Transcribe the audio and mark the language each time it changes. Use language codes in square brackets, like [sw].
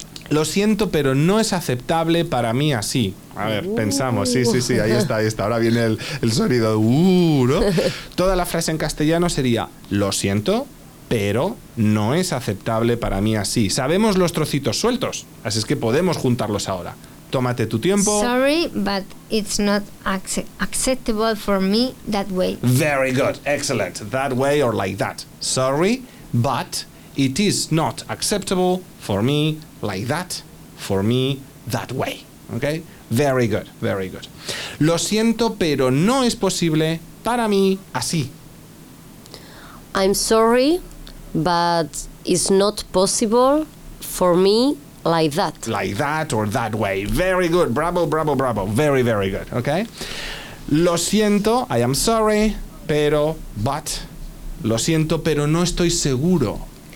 [es] Lo siento, pero no es aceptable para mí así. A ver, pensamos. Sí, sí, sí, ahí está, ahí está. Ahora viene el sonido. ¿No? Toda la frase en castellano sería: lo siento, pero no es aceptable para mí así. Sabemos los trocitos sueltos, así es que podemos juntarlos ahora. Tómate tu tiempo. [en] Sorry, but it's not acceptable for me that way. Very good, excellent. That way or like that. Sorry, but it is not acceptable for me like that, for me that way. Okay? Very good, very good. [es] Lo siento, pero no es posible para mí así. [en] I'm sorry, but it's not possible for me like that. Like that or that way. Very good, bravo, bravo, bravo. [es] Very, very good, okay? Lo siento, I am sorry, pero, but, lo siento, pero no estoy seguro.